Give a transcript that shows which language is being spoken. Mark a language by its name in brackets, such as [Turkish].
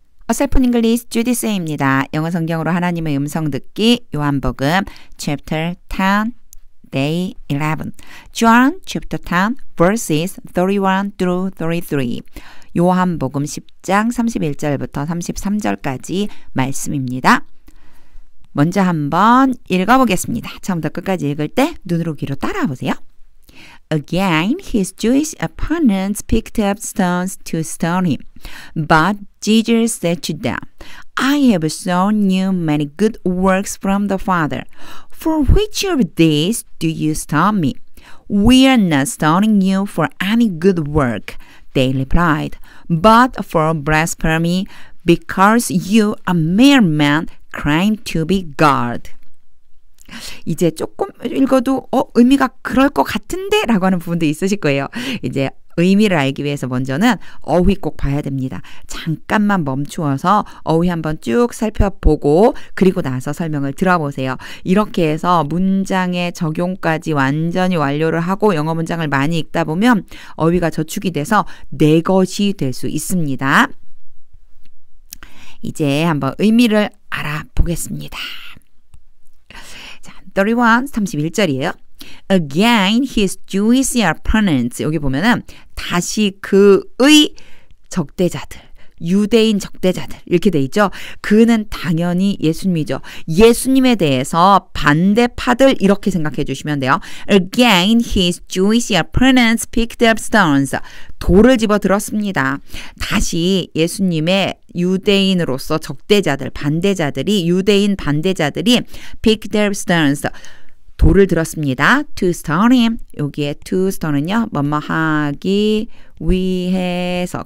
[Korean] 어설픈 잉글리시 주디 쌤입니다. 영어 성경으로 하나님의 음성 듣기 요한복음 [English] chapter 10 day 11 John chapter 10 verses 31 through 33 [Korean] 요한복음 10장 31절부터 33절까지 말씀입니다. 먼저 한번 읽어보겠습니다. 처음부터 끝까지 읽을 때 눈으로 귀로 따라와 보세요. [English] Again, his Jewish opponents picked up stones to stone him. But Jesus said to them, I have shown you many good works from the Father. For which of these do you stone me? We are not stoning you for any good work, they replied, but for blasphemy, because you, a mere man, claim to be God. [Korean] 이제 조금 읽어도 의미가 그럴 것 같은데 라고 하는 부분도 있으실 거예요. 이제 의미를 알기 위해서 먼저는 어휘 꼭 봐야 됩니다. 잠깐만 멈추어서 어휘 한번 쭉 살펴보고 그리고 나서 설명을 들어보세요. 이렇게 해서 문장의 적용까지 완전히 완료를 하고 영어 문장을 많이 읽다 보면 어휘가 저축이 돼서 내 것이 될 수 있습니다. 이제 한번 의미를 알아보겠습니다. 31절이에요. [English] Again, his Jewish opponents. [Korean] 여기 보면은 다시 그의 적대자들, 유대인 적대자들 이렇게 돼 있죠. 그는 당연히 예수님이죠. 예수님에 대해서 반대파들 이렇게 생각해 주시면 돼요. [English] Again, his Jewish opponents picked up stones. [Korean] 돌을 집어 들었습니다. 다시 예수님의 유대인으로서 적대자들, 반대자들이 유대인 반대자들이 [English] picked up stones. [Korean] 돌을 들었습니다. [English] To stone him. [Korean] 여기에 to stone은요. 뭐뭐 하기 위해서.